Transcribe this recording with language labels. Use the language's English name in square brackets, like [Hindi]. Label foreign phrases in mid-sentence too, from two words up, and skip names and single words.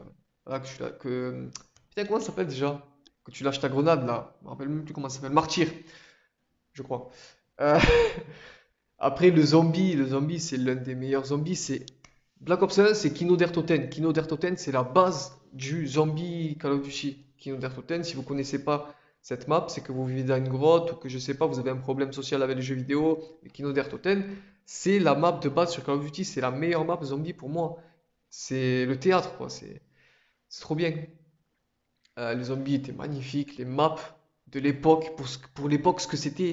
[French] Là, putain, comment ça s'appelle déjà? Que tu lâches ta grenade là. Je me rappelle même plus comment ça s'appelle. Martyr, je crois. Euh, Après, le zombie, c'est l'un des meilleurs zombies. C'est Black Ops 1, c'est Kino der Toten. Kino der Toten, c'est la base du zombie Call of Duty. Kino der Toten, si vous connaissez pas cette map, c'est que vous vivez dans une grotte ou que je sais pas, vous avez un problème social avec les jeux vidéo. Et Kino der Toten, c'est la map de base sur Call of Duty. C'est la meilleure map zombie pour moi. C'est le théâtre, quoi. C'est trop bien. Les zombies étaient magnifiques. Les maps de l'époque, pour l'époque, ce que c'était.